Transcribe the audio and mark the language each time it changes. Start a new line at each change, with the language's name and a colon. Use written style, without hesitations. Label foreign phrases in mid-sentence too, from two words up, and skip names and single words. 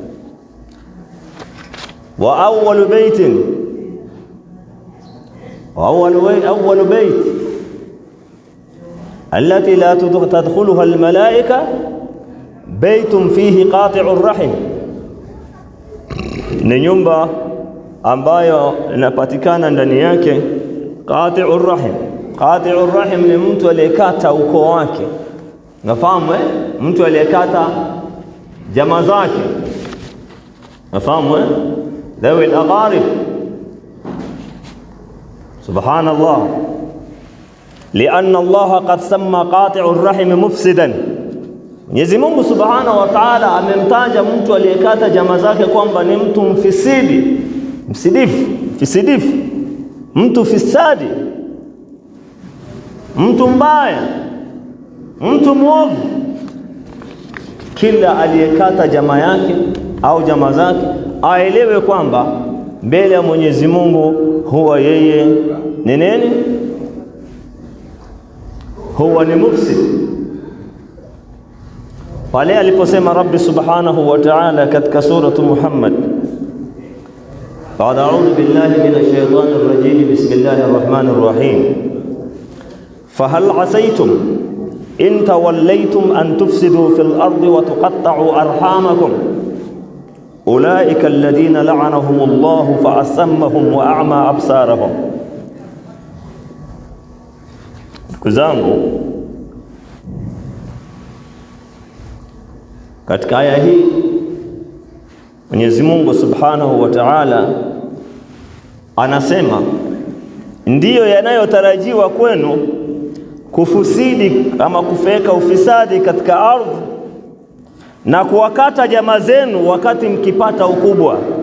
Arabic: وأول بيت التي لا تدخلها الملائكة بيت فيه قاطع الرحم,
Swahili: ni nyumba ambayo inapatikana ndani yake
Arabic: قاطع الرحم. قاطع الرحم
Swahili: ni mtu aliyekata ukoo wake, nafahamu mtu aliyekata jamaa zake, nafahamu
Arabic: ذوي الأقارب. سبحان الله، لأن الله قد سمى قاطع الرحم مفسدا.
Swahili: Mwenyezi Mungu
Arabic: سبحانه وتعالى
Swahili: amemtaja mtu aliyekata jamaa zake kwamba ni mtu msidifu, mtu fisadi, mtu mbaya, mtu mwovu. Kila aliyekata jamaa yake au jamaa zake aelewe kwamba mbele ya Mwenyezi Mungu huwa yeye ni nini? Huwa ni mufsid. Pale aliposema Rabbi
Arabic: سبحانه وتعالى katika suratu Muhammad, أعوذ بالله من الشيطان الرجيم بسم الله الرحمن الرحيم فهل عسيتم إن توليتم أن تفسدوا في الأرض وتقطعوا أرحامكم أولئك الذين لعنهم الله فأصمهم وأعمى أبصارهم.
Swahili: Ndugu zangu, katika aya hii Mwenyezi Mungu
Arabic: سبحانه وتعالى
Swahili: anasema ndiyo yanayotarajiwa kwenu kufusidi ama kufeka ufisadi katika ardhi na kuwakata jamaa zenu wakati mkipata ukubwa.